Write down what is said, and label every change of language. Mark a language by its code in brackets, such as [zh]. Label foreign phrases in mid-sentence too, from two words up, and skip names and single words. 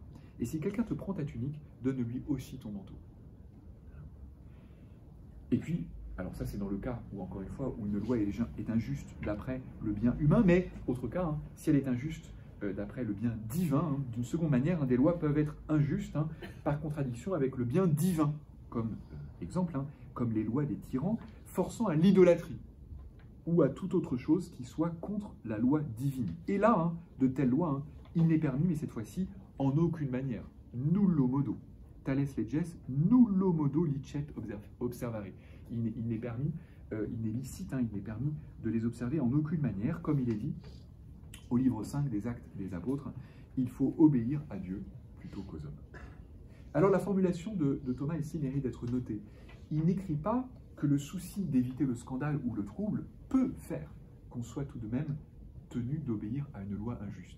[fr] Et si quelqu'un te prend ta tunique, donne-lui aussi ton manteau. Et puis, alors ça c'est dans le cas où, encore une fois, où une loi est injuste d'après le bien humain, mais autre cas, si elle est injuste d'après le bien divin, d'une seconde manière, des lois peuvent être injustes par contradiction avec le bien divin, comme exemple, comme les lois des tyrans, forçant à l'idolâtrie, ou à toute autre chose qui soit contre la loi divine. Et là, de telles lois, il n'est permis, mais cette fois-ci, en aucune manière. [la] Nullo modo. Tales leges, nullo modo licet observare. [fr] Il n'est permis, il n'est licite, il n'est permis de les observer en aucune manière, comme il est dit au livre 5 des Actes des Apôtres, il faut obéir à Dieu plutôt qu'aux hommes. Alors la formulation de Thomas ici mérite d'être notée. Il n'écrit pas que le souci d'éviter le scandale ou le trouble peut faire qu'on soit tout de même tenu d'obéir à une loi injuste.